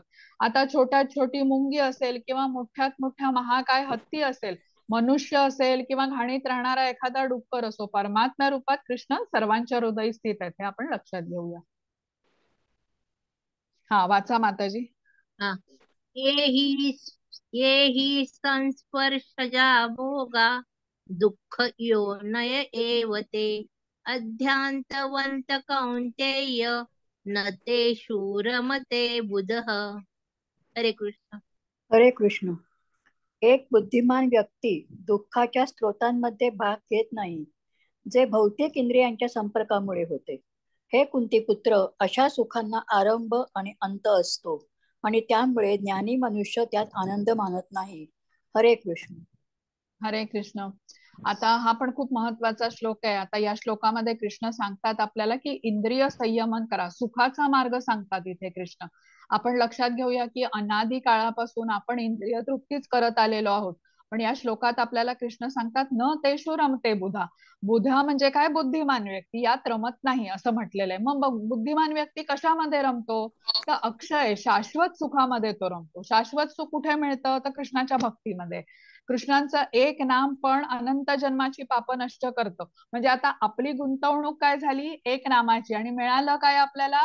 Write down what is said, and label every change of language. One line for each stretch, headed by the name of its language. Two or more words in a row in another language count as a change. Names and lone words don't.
Marathi: आता छोट्यात छोटी मुंगी असेल किंवा मोठ्यात मोठ्या महाकाय हत्ती असेल, मनुष्य असेल किंवा घाणीत राहणारा एखादा डुक्कर असो, परमात्मा रूपात कृष्ण सर्वांच्या हृदयी स्थित आहेत. हे आपण लक्षात घेऊया. वाचा माताजी.
Sanskrit: ये हि संस्पर्शजा भोगा दुःख योनय एव ते अध्यान्तवन्त कौन्तेय न ते शूरमते बुधः.
Marathi: हरे कृष्ण. हरे कृष्ण. एक बुद्धिमान व्यक्ती दुःखाच्या स्रोतांमध्ये भाग घेत नाही. जे भौतिक इंद्रियांच्या संपर्कामुळे होते. हे कुंती पुत्र, अशा सुखांना आरंभ आणि अंत असतो आणि त्यामुळे ज्ञानी मनुष्य त्यात आनंद मानत नाही. हरे कृष्ण. हरे कृष्ण. आता हा पण खूप महत्वाचा श्लोक आहे. आता या श्लोकामध्ये कृष्ण सांगतात आपल्याला की इंद्रिय संयमन करा, सुखाचा मार्ग सांगतात इथे कृष्ण. आपण लक्षात घेऊया की अनादी काळापासून आपण इंद्रिय तृप्तीच करत आलेलो आहोत. पण या श्लोकात आपल्याला कृष्ण सांगतात
Sanskrit: न तेषु रमते बुधा.
Marathi: बुधा म्हणजे काय? बुद्धिमान व्यक्ती यात रमत नाही असं म्हटलेलं आहे. मग बुद्धिमान व्यक्ती कशामध्ये रमतो? तर अक्षय शाश्वत सुखामध्ये तो रमतो. शाश्वत सुख कुठे मिळतं? तर कृष्णाच्या भक्तीमध्ये. कृष्णांचं एक नाम पण अनंत जन्माची पाप नष्ट करतं. म्हणजे आता आपली गुंतवणूक काय झाली? एक नामाची, आणि मिळालं काय आपल्याला?